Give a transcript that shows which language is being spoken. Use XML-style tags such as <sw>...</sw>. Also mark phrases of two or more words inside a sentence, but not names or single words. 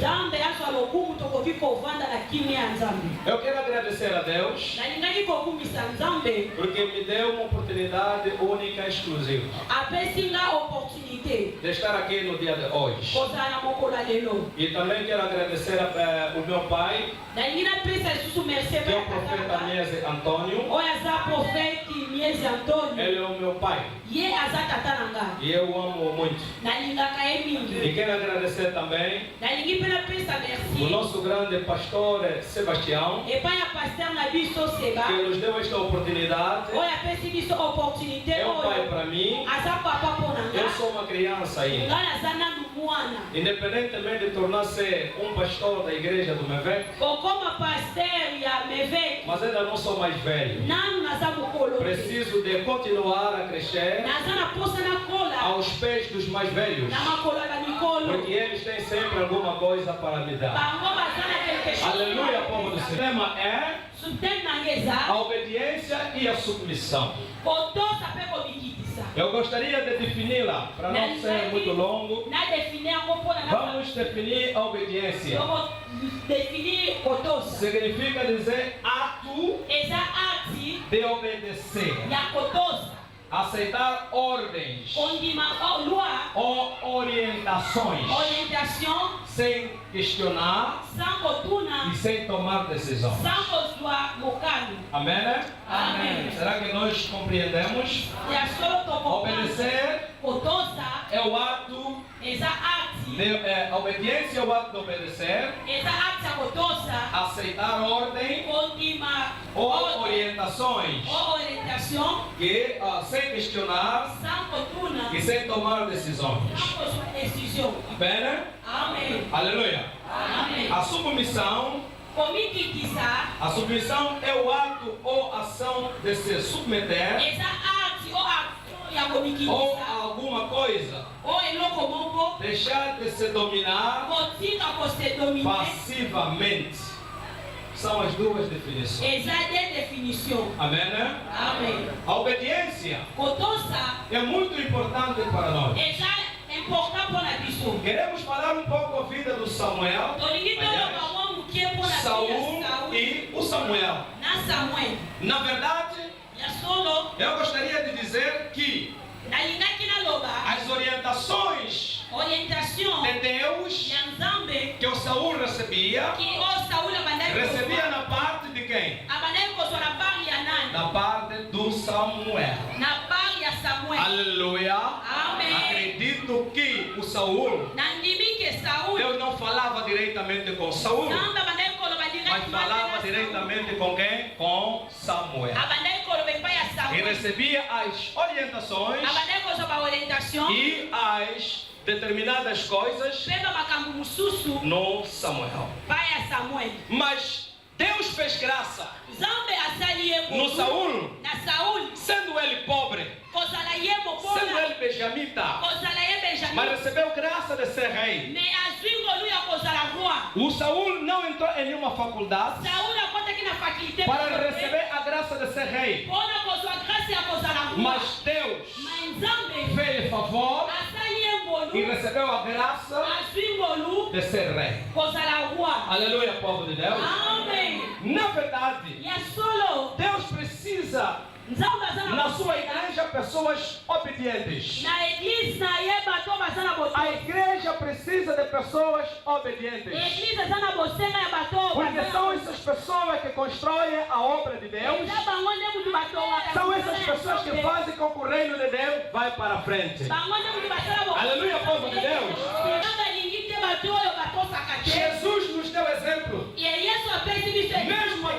<ln>nzambe azwa lokumu tokoki kovanda na kimia ya nzambe</ln> <pt>Eu quero agradecer a Deus</pt> <ln>nalingaki kokumisa nzambe</ln> <pt>porque me deu uma oportunidade única e exclusiva</pt> <ln>apesi nga opportunité</ln> <pt>de estar aqui no dia de hoje.</pt> <ln>kozala na mokolo ya lelo</ln> <pt>E também quero agradecer o meu pai,</pt> <ln>nalingi napesa lisusu merci</ln> <pt>que é o profeta Miese Antônio.</pt> <ln>oyo aza profeti miezi antonio</ln> <pt>Ele é o meu pai</pt> <ln>ye aza tata na nga</ln> <pt>e eu o amo muito.</pt> <ln>nalingaka ye mingi</ln> <pt>E quero agradecer também</pt> <ln>nalingi mpe napesa</ln> <pt>o</pt> <ln>merci</ln> <pt>nosso grande pastor Sebastião,</pt> <ln>epai ya paster na biso seba</ln> <pt>que nos deu esta oportunidade.</pt> <ln>oyo apesi biso opportunité</ln> <pt>É um pai</pt> <ln>oyo</ln> <pt>para mim.</pt> <ln>aza papa mpo na</ln> <pt>Eu</pt> <ln>nga</ln> <pt>sou uma criança ainda.</pt> <ln>nga naza nanu mwana</ln> <pt>Independentemente de tornar-se um pastor da igreja do Mevec,</pt> <ln>kokoma paster ya meveki</ln> <pt>mas ainda não sou mais velho.</pt> <ln>nanu naza mokolo te.</ln> <pt>Preciso de continuar a crescer</pt> <ln>naza na posa nakola</ln> <pt>aos pés dos mais velhos,</pt> <ln>na makolo ya bamikolo</ln> <pt>porque eles têm sempre alguma coisa para me dar.</pt> <ln>bango baza na</ln> <fr>quelque chose</fr> <pt>Aleluia, povo do Senhor. O tema é</pt> <ln>subtene nange eza</ln> <pt>a obediência e a submissão.</pt> <ln>kotosa mpe komikitisa</ln> <pt>Eu gostaria de defini-la, para não ser muito longo.</pt> <ln>nadefini yango mpona</ln> <pt>Vamos definir a obediência.</pt> <ln>definir kotosa</ln> <pt>Significa dizer ato</pt> <ln>eza acte</ln> <pt>de obedecer,</pt> <ln>ya kotosa</ln> <pt>aceitar ordens</pt> <ln>kondima loi</ln> <pt>ou orientações</pt> <ln>orientation</ln> <pt>sem questionar</pt> <ln>sans kotuna</ln> <pt>e sem tomar decisão.</pt> <ln>sans kozwa mokano</ln> <pt>Amém, né? Amém. Será que nós compreendemos?</pt> <ln>ya solo tokokana</ln> <pt>Obedecer</pt> <ln>kotosa</ln> <pt>é o ato</pt> <ln>eza acte</ln> <pt>a obediência é o ato de obedecer,</pt> <ln>eza acte ya kotosa</ln> <pt>aceitar ordem</pt> <ln>kondima</ln> <pt>ou orientações</pt> <ln>o orientation</ln> <pt>que sem questionar</pt> <ln>sans kotuna</ln> <pt>e sem tomar decisões.</pt> <ln>sans kozwa décision</ln> <pt>Amém, né?</pt> <ln>amen</ln> <pt>Aleluia.</pt> <ln>amen</ln> <pt>A submissão</pt> <ln>komikitisa</ln> <pt>é o ato ou ação de se submeter</pt> <ln>eza acte o action ya</ln> <pt>ou</pt> <ln>komikitisa</ln> <pt>a alguma coisa,</pt> <ln>o eloko moko</ln> <pt>deixar de se dominar</pt> <ln>kotika kose domine</ln> <pt>passivamente. São as duas definições.</pt> <ln>eza</ln> <fr>de définition</fr> <pt>Amém, né?</pt> <ln>amen</ln> <pt>A obediência</pt> <ln>kotosa</ln> <pt>é muito importante para nós.</pt> <ln>eza important mpona biso</ln> <pt>Queremos falar um pouco da vida do Samuel,</pt> <ln>tolingi toloba mwa moke mpona</ln> <pt>Saul</pt> <ln>Saul</ln> <pt>e o Samuel.</pt> <ln>na samuel</ln> <pt>Na verdade,</pt> <ln>ya solo</ln> <pt>eu gostaria de dizer que</pt> <ln>nalingaki naloba</ln> <pt>as orientações</pt> <ln>orientation</ln> <pt>de Deus</pt> <ln>ya nzambe</ln> <pt>que o Saul recebia,</pt> <ln>ki o saul</ln> <pt>recebia na parte de quem?</pt> <ln>abandaki kozwa na part ya nani</ln> <pt>Na parte do Samuel.</pt> <ln>na part ya samuel</ln> <pt>Aleluia.</pt> <ln>amen</ln> <pt>Acredito que o Saul,</pt> <ln>nandimi ke saul</ln> <pt>Deus não falava diretamente com Saul,</pt> <ln>nzambe abandaki koloba</ln> <pt>mas falava diretamente com quem? Com Samuel.</pt> <ln>abandaki koloba epai ya</ln> <pt>E</pt> <ln>samuel</ln> <pt>recebia as orientações</pt> <ln>abandaki kozwa baorientation</ln> <pt>e as determinadas coisas</pt> <ln>mpe bamakambo mosusu</ln> <pt>no Samuel.</pt> <ln>pai ya samuel</ln> <pt>Mas Deus fez graça</pt> <ln>nzambe asali ye</ln> <pt>no Saul,</pt> <ln>na saul</ln> <pt>sendo ele pobre,</pt> <ln>kozala ye</ln> <pt>sendo</pt> <ln>mobola</ln> <pt>ele benjamita,</pt> <ln>kozala ye</ln> <pt>mas</pt> <ln>benjamin</ln> <pt>recebeu graça de ser rei.</pt> <ln>me azwi ngolu ya kozala roi</ln> <pt>O Saul não entrou em nenhuma faculdade</pt> <ln>saul akotaki na fakulté</ln> <pt>para receber a graça de ser rei,</pt> <ln>mpona kozwa grâce ya kozala roi</ln> <pt>mas Deus</pt> <ln>ma nzambe</ln> <pt>fez favor</pt> <ln>asali ye</ln> <pt>e</pt> <ln>ngolu</ln> <pt>recebeu a graça</pt> <ln>azwi ngolu</ln> <pt>de ser rei.</pt> <ln>kozala roi</ln> <pt>Aleluia, povo de Deus.</pt> <ln>amen</ln> <pt>Na verdade,</pt> <ln>ya solo</ln> <pt>Deus precisa</pt> <ln>nzambe aza na</ln> <pt>na sua</pt> <ln>bosenga</ln> <pt>igreja pessoas obedientes.</pt> <ln>na eglise na ye bato baza na</ln> <pt>A</pt> <ln>bosenga</ln> <pt>igreja precisa de pessoas obedientes.</pt> <ln>eglise eza na bosenga ya bato</ln> <pt>Porque são essas pessoas que constroem a obra de Deus.</pt> <ln>eza bango nde mutu batongaka</ln> <pt>São essas pessoas que fazem com que o reino de Deus vai para frente.</pt> <ln>bango nde mutu basala</ln> <pt>Aleluia, povo de Deus.</pt> <ln>nanga lingi te bato oyo batosaka te</ln> <pt>Jesus nos deu exemplo.</pt> <ln>ye yesu apesi biso</ln> <pt>Mesmo</pt>